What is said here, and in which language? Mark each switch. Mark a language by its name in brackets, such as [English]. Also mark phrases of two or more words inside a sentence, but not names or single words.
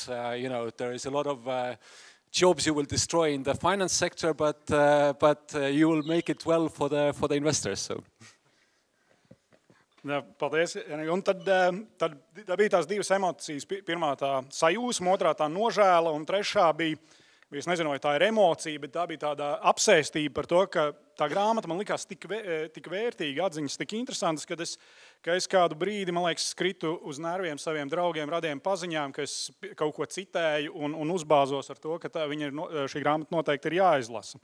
[English] There is a lot of jobs you will destroy in the finance sector, but you will make it well for the investors. So. [Latvian] Jā, paldies. Un tad bija tās divas emocijas. Pirmā tā sajūsma, otrā tā nožēla, un trešā bija, es nezinu, vai tā ir emocija, bet tā bija tāda apsēstība par to, ka tā grāmata man likās tik vērtīga, atziņas tik interesantas, ka es kādu brīdi, man liekas, skritu uz nerviem saviem draugiem, radiem paziņām, ka es kaut ko citēju un uzbāzos ar to, ka šī grāmata noteikti ir jāizlasa.